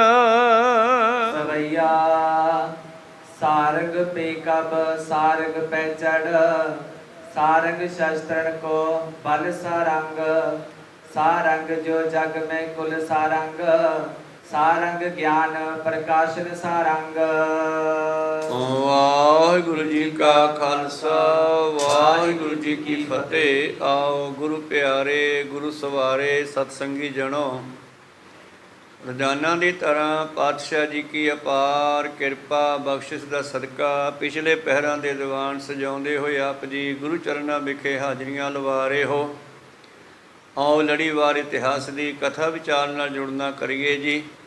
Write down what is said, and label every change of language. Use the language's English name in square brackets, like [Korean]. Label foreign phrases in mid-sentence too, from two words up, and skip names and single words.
[Braj] सवैया सारंग पे कब सारंग पे चढ़ सारंग शस्त्रन को बल सारंग सारंग जो जग में कुल सारंग सारंग ज्ञान प्रकाशन सारंग [Punjabi] ਵਾਹਿਗੁਰੂ ਜੀ ਕਾ ਖ਼ਾਲਸਾ ਵਾਹਿਗੁਰੂ ਜੀ ਕੀ ਫ਼ਤਹਿ। ਆਓ ਗੁਰੂ ਪਿਆਰੇ ਗੁਰੂ ਸਵਾਰੇ ਸਤਸੰਗੀ ਜਨੋ ਰੋਜ਼ਾਨਾ ਦੀ ਤਰ੍ਹਾਂ ਪਾਤਸ਼ਾਹ ਜੀ ਕੀ ਅਪਾਰ ਕਿਰਪਾ ਬਖਸ਼ਿਸ਼ ਦਾ ਸਦਕਾ ਪਿਛਲੇ ਪਹਿਰਾਂ ਦੇ ਦੀਵਾਨ ਸਜਾਉਂਦੇ ਹੋਏ ਆਪ ਜੀ ਗੁਰੂ ਚਰਨਾਂ ਵਿਖੇ ਹਾਜ਼ਰੀਆਂ ਲਵਾ ਰਹੇ ਹੋ। ਆਓ ਲੜੀਵਾਰ ਇਤਿਹਾਸ ਦੀ ਕਥਾ ਵਿਚਾਰ ਨਾਲ ਜੁੜਨਾ ਕਰੀਏ ਜੀ।